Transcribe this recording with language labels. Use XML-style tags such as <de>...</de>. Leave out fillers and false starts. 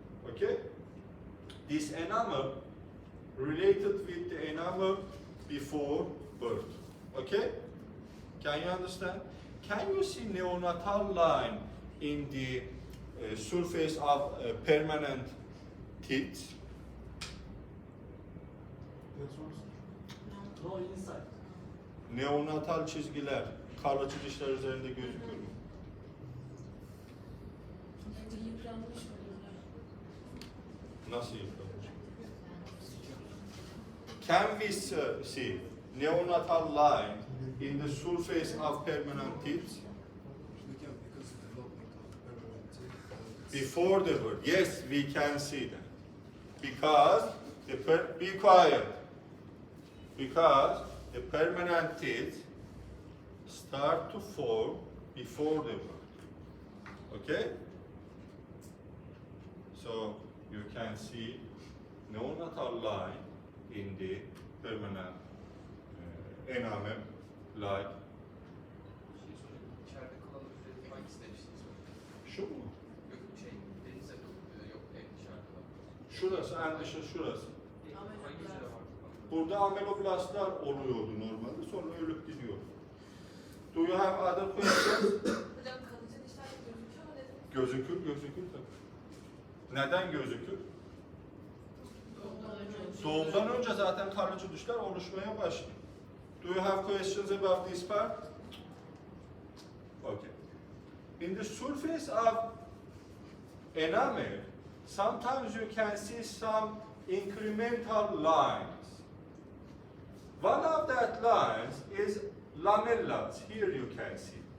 <en>Okay? This enamel related with the enamel before birth. Okay? Can you understand? Can you see neonatal line in the surface of permanent teeth? No inside.</en> <tr>Neonatal çizgiler kalıcı dişler üzerinde gözükür mü? Bence yıpranmış oluyorlar. Nasıl yıpranmış?</tr> <en>Can we see neonatal line in the surface of permanent teeth We can, because the development of permanent teeth. before the birth? Yes, we can see that. Because be quiet. Because the permanent teeth start to form before the birth. Okay? So you can see neonatal line in the permanent enamel like</en> <tr>Şey sorayım. İçeride kalan hücrenin hangisi demiştiniz? şu mu? Yok denize yok en dışarıda. Şurası, en dışı şurası. Hangi hücre var? Burada ameloblastlar oluyordu normalde, sonra ölüp gidiyor.</tr> <en>Do you have other questions?</en> <tr>Hocam kalıcı dişler gözüküyor mu dedim? Gözükür tabii. Neden gözükür? Doğumdan önce. Doğumdan önce zaten kalıcı dişler oluşmaya başlıyor.</tr> <en>Do you have questions about this part? Okay. In the surface of enamel, sometimes you can see some incremental lines. One of that lines is lamellas. Here you can see.</en>